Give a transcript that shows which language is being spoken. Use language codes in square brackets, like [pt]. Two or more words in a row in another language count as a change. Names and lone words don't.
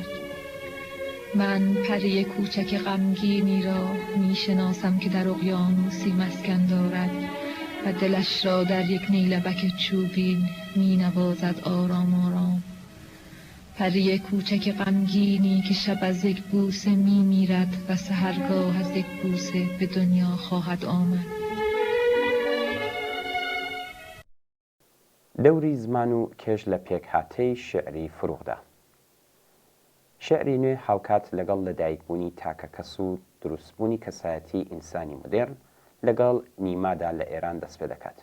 [fa] من پری کوچک غمگینی را میشناسم که در اقیانوسی مسکن دارد و دلش را در یک نیلبک چوبین مینوازد آرام آرام. پری کوچک غمگینی که شب از یک بوسه میمیرد و سحرگاه از یک بوسه به دنیا خواهد آمد. [ckb] دەوری زمان و کێش لە پێکهاتەی شێعری فروغدا. شێعری نوێ هاوکات لەگەڵ لەدایکبوونی تاکە کەس و دروستبوونی کەسایەتی ئینسانی مدێرن لەگەڵ نیمادا لە ئێران دەست پێ دەکات.